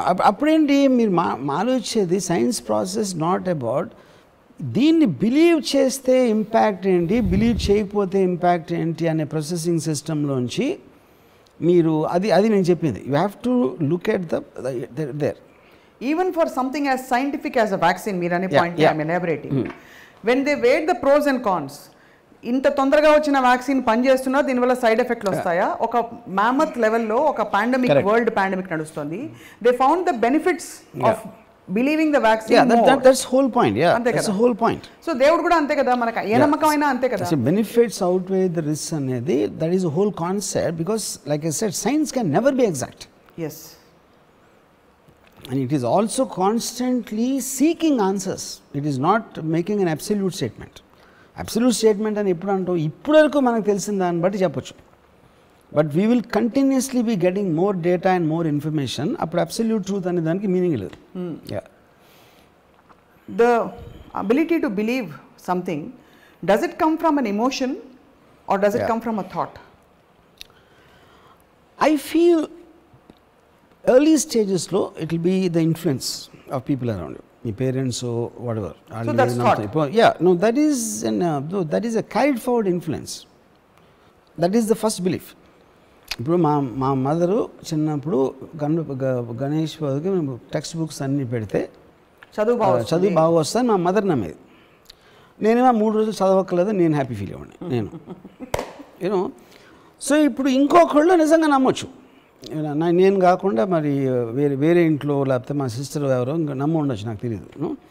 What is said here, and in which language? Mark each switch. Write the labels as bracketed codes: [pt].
[te] అప్పుడేంటి మీరు ఆలోచించేది సైన్స్ ప్రాసెస్ [en] not about [te] దీన్ని బిలీవ్ చేస్తే ఇంపాక్ట్ ఏంటి, బిలీవ్ చేయకపోతే ఇంపాక్ట్ ఏంటి అనే ప్రాసెసింగ్ సిస్టంలోంచి మీరు అది నేను చెప్పింది, [en] You have to look at there. Even for something as scientific as a vaccine, Meerani point I'm elaborating. When they weighed the pros and cons, [te] ఇంత తొందరగా వచ్చిన వ్యాక్సిన్ పనిచేస్తున్నా దీనివల్ల సైడ్ ఎఫెక్ట్లు వస్తాయా, ఒక మ్యామత్ లెవెల్లో ఒక పాండమిక్, వరల్డ్ పాండమిక్ నడుస్తుంది, [en] They found the benefits of believing the vaccine. That's whole point. That's whole point. [te] So దేవుడు కూడా అంతే కదా, మనకు ఏ నమ్మకం అయినా అంతే కదా. [en] benefits outweigh the risk [te] అనేది [en] That is whole concept, because like I said science can never be exact. Yes. And it is also constantly seeking answers. It is not making an absolute statement. Absolute statement [te] అని ఎప్పుడు అంటాం, ఇప్పుడు వరకు మనకు తెలిసిన దాన్ని బట్టి చెప్పొచ్చు. [en] But we will continuously be getting more data and more information. [te] అప్పుడు అబ్సల్యూట్ ట్రూత్ అనే దానికి మీనింగ్ లేదు. [en] The ability to believe something, does it come from an emotion or does it come from a thought? I feel early stages [te] lo [en] it will be the influence of people around you, your parents or whatever. So that's thought. No, that is that is a carried forward influence. That is the first belief. [te] ఇప్పుడు మా mother చిన్నప్పుడు గణేష్ బాబుకి మేము text books అన్నీ పెడితే చదువు బాగా వస్తాను మా మదర్ నమ్మేది. నేనేమో 3 రోజులు చదవక్కలేదు, నేను హ్యాపీ ఫీల్ అవ్వండి నేను [en] You know. [te] సో ఇప్పుడు ఇంకొకళ్ళు నిజంగా నమ్మొచ్చు, నేను కాకుండా మరి వేరే ఇంట్లో లేకపోతే మా సిస్టర్ ఎవరో ఇంకా నమ్మ ఉండొచ్చు, నాకు తెలియదు.